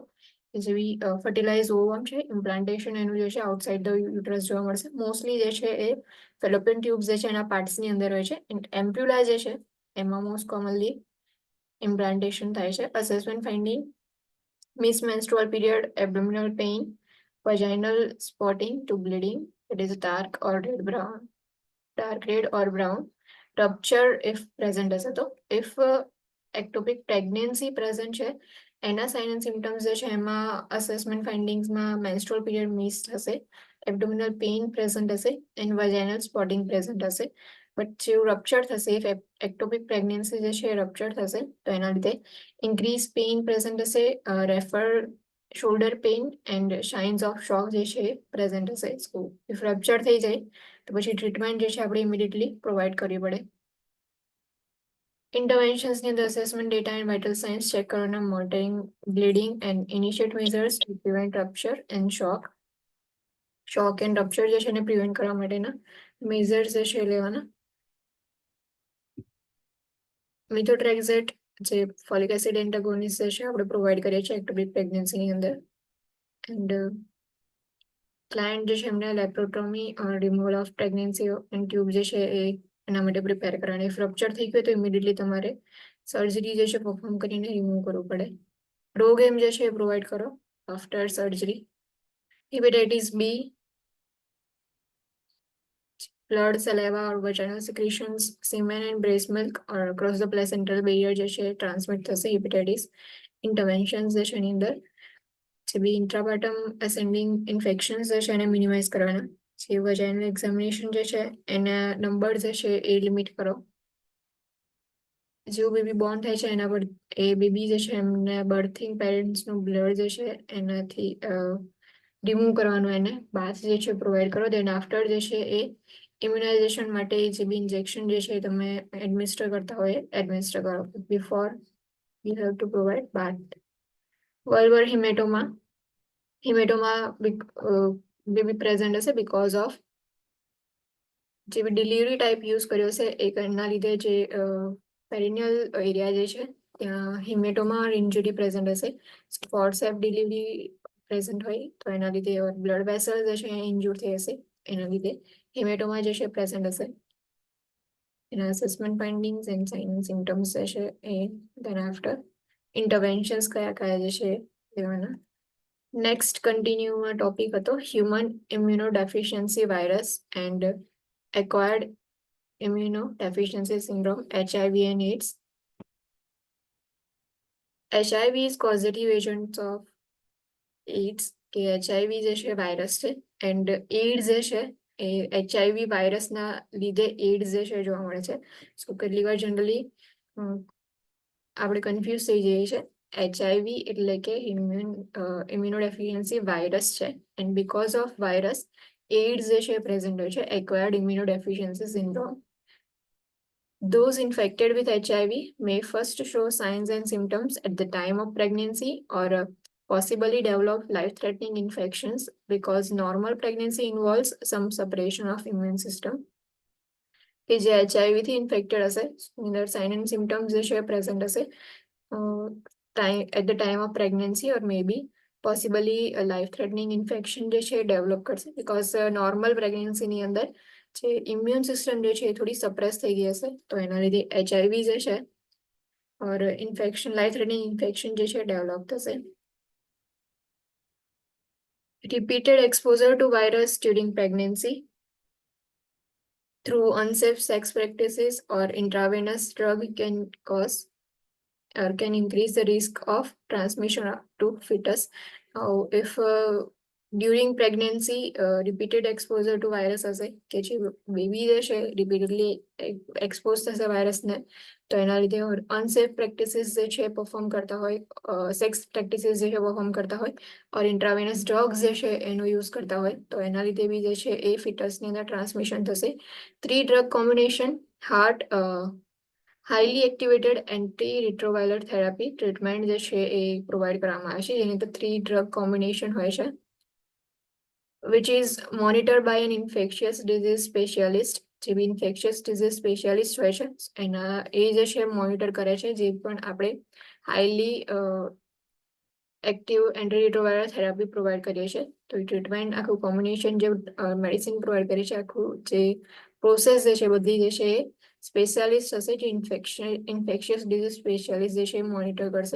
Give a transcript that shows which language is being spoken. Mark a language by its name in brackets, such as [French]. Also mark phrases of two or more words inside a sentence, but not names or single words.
[Gujarati] જેવી [English] fertilize ovum [Gujarati] છે, ઇમ્પ્લાન્ટેશન એનું જે છે [English] outside the uterus [Gujarati] જોવા મળશે. મોસ્ટલી જે છે એ [English] fallopian tubes [Gujarati] જે છે એના પાર્ટ્સની અંદર હોય છે. એમ્પ્યુલા જે છે એમાં [English] most commonly implantation [Gujarati] થાય છે. [English] assessment finding, miss menstrual period, abdominal pain, vaginal spotting to bleeding, it is dark or red brown, dark red or brown, rupture if present [Gujarati] હશે તો. [English] if ectopic pregnancy present [Gujarati] છે એના [English] sign and symptoms [Gujarati] જે છે એમાં [English] assessment findings-માં menstrual period miss થશે, abdominal pain present હશે and vaginal spotting present હશે. બટ [Gujarati] જેવું રપ્ચર થશે, [English] ectopic pregnancy [Gujarati] જે છે રપ્ચર થશે તો એના લીધે [English] increase pain present હશે, refer shoulder pain and signs of shock [Gujarati] જે છે [English] પ્રેઝન્ટ હશે. so if rupture [Gujarati] થઈ જાય તો પછી ટ્રીટમેન્ટ જે છે આપણે [English] immediately provide [Gujarati] કરવી પડે. [English] Interventions in the assessment data and vital signs check કરવાના, monitoring bleeding and initiate measures to prevent rupture and shock. Shock and rupture [Gujarati] જે છે એને પ્રિવેન્ટ કરવા માટેના મેઝર્સ જે છે લેવાના. મિથોટ્રેક્ઝેટ જે [English] folic acid antagonist [Gujarati] જે છે આપણે પ્રોવાઈડ કરીએ છીએ [English] ectopic pregnancy-ની [Gujarati] અંદર. [English] and client [Gujarati] જે છે એમને [English] laparotomy removal of pregnancy and tube [Gujarati] જે છે એ એના માટે પ્રિપેર કરવાની. ફ્રેક્ચર થઈ ગયું તો ઇમિડિયેટલી તમારે સર્જરી જે છે પરફોર્મ કરીને રિમૂવ કરવું પડે. રોગ એમ જે છે એ પ્રોવાઈડ કરો [English] after surgery. hepatitis B, blood, saliva or vaginal secretions, semen and breast milk or across the placental barrier [Gujarati] જે છે ટ્રાન્સમિટ થશે [English] હેપેટાઇટિસ. [Gujarati] ઇન્ટરવેન્શન્સ જે છે એની અંદર જે બી [English] intrapartum ascending infections [Gujarati] જે છે એને મિનિમાઇઝ કરવાના. જે [English] vaginal examination [Gujarati] જે છે એના નંબર જે છે એ લિમિટ કરો. જેવું [English] baby born [Gujarati] થાય છે એના પર એ બેબી જે છે એમને [English] birthing parents-નું blood [Gujarati] જે છે એનાથી રિમૂવ કરવાનું, એને બાથ જે છે પ્રોવાઈડ કરો. [English] then after [Gujarati] જે છે એ ઇમ્યુનાઇઝેશન માટે જે બી ઇન્જેક્શન જે છે તમે એડમિનિસ્ટર કરતા હોય એડમિનિસ્ટર કરો. [English] before you have to provide bath. vulvar hematoma, હિમેટોમા may be present હશે because of જે delivery type use [Gujarati] કર્યો છે એના લીધે જે [English] perineal area [Gujarati] જે છે ત્યાં [English] hematoma injury present હશે. forcep delivery present [Gujarati] હોય તો એના લીધે [English] blood vessel [Gujarati] જે છે ઇન્જુર થઈ હશે, એના લીધે હિમેટોમા જે છે પ્રેઝન્ટ હશે. એના [English] assessment findings and sign symptoms [Gujarati] જે છે એ [English] then after interventions [Gujarati] કયા કયા જે છે લેવાના. [English] next continue-માં topic હતો human immunodeficiency virus and acquired immunodeficiency syndrome, HIV and AIDS. HIV is causative agent of AIDS [Gujarati] કે HIV જે છે વાયરસ છે [English] and AIDS [Gujarati] જે છે એ [English] HIV virus-ના [Gujarati] લીધે એઇડ્સ જે છે જોવા મળે છે. સો કેટલી વાર જનરલી આપણે કન્ફ્યુઝ થઈ જઈએ છે. [English] HIV [Gujarati] એટલે કે [English] immunodeficiency virus છે and because of virus AIDS [Gujarati] જે છે [English] પ્રેઝન્ટ [Gujarati] હોય છે, [English] acquired immunodeficiency syndrome. Those infected with HIV may first show signs and symptoms at the time of pregnancy or possibly develop life-threatening infections because normal pregnancy involves some suppression of immune system. [Gujarati] કે જે [English] HIV થી ઇન્ફેક્ટેડ [Gujarati] હશે એની [English] sign and symptoms [Gujarati] જે છે [English] પ્રેઝન્ટ હશે at the time of pregnancy or maybe possibly life threatening infection [Gujarati] જે છે [English] ડેવલપ કરશે because normal pregnancy-ની [Gujarati] અંદર જે [English] immune system [Gujarati] જે છે એ થોડી [English] સપ્રેસ [Gujarati] થઈ ગઈ હશે તો એના લીધે [English] HIV [Gujarati] જે છે [English] or infection life threatening infection [Gujarati] જે છે [English] ડેવલપ થશે. Repeated exposure to virus during pregnancy through unsafe sex practices or intravenous drug can cause or can increase the risk of transmission to fetus. Now, if during pregnancy repeated exposure to virus [Gujarati] હશે કે જે બેબી જે છે [English] repeatedly expose [Gujarati] થશે વાયરસને તો એના લીધે [English] unsafe practices [Gujarati] જે છે પરફોર્મ કરતા હોય, [English] sex practices [Gujarati] જે છે પરફોર્મ કરતા હોય [English] or intravenous drugs [Gujarati] જે છે એનો યુઝ કરતા હોય તો એના લીધે બી જે છે એ ફિટસની અંદર ટ્રાન્સમિશન થશે. [English] 3 drug combination heart highly activated antiretroviral therapy treatment [Gujarati] જે છે એ [English] પ્રોવાઈડ [Gujarati] કરવામાં આવે છે જેની અંદર [English] 3 drug combination [Gujarati] હોય છે [English] which is monitored by an infectious disease specialist. [Gujarati] જે બી [English] infectious disease specialist [Gujarati] હોય છે એના એ જે છે મોનિટર કરે છે જે પણ આપણે [English] highly active antiretroviral therapy provide [Gujarati] કરીએ છીએ તો એ ટ્રીટમેન્ટ આખું કોમ્બિનેશન જે [English] medicine provide [Gujarati] કરે છે આખું જે પ્રોસેસ જે છે બધી જે છે એ સ્પેશિયાલિસ્ટ હશે જે [English] infectious disease specialist [Gujarati] જે છે મોનિટર કરશે.